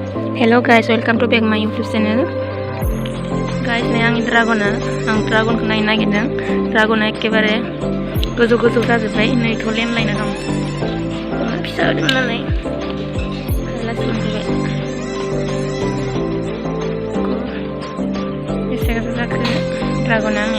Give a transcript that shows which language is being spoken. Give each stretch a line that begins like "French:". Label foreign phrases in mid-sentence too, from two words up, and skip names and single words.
English: Hello guys, welcome to back my YouTube channel. Guys,
Bodo: नै आंनि ड्रागना आं ड्रागनखौ नायनो नागिरदों. ड्रागना एखेबारे गोजौ गोजौ जाजोब्बाय. नैथ' लेमलायना दं. फिसा होदोंमोन नालाय लासै मोनफैबाय. बेसे गोजौ जाखो ड्रागना आंनिया.